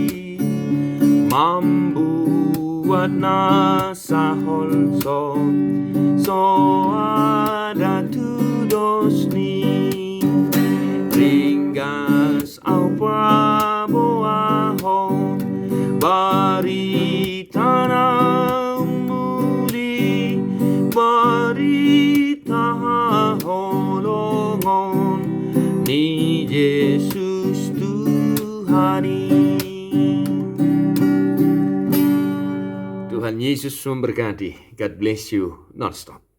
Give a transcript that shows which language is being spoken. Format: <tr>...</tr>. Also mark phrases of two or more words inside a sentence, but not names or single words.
<bbc>membuat nasahol so ada tudos ni, ringgas au paboahon barita na muli, barita haholongon ni Yesus Tuhani.</bbc> <id>Tuhan Yesus memberkati.</id> <en>God bless you non-stop.</en>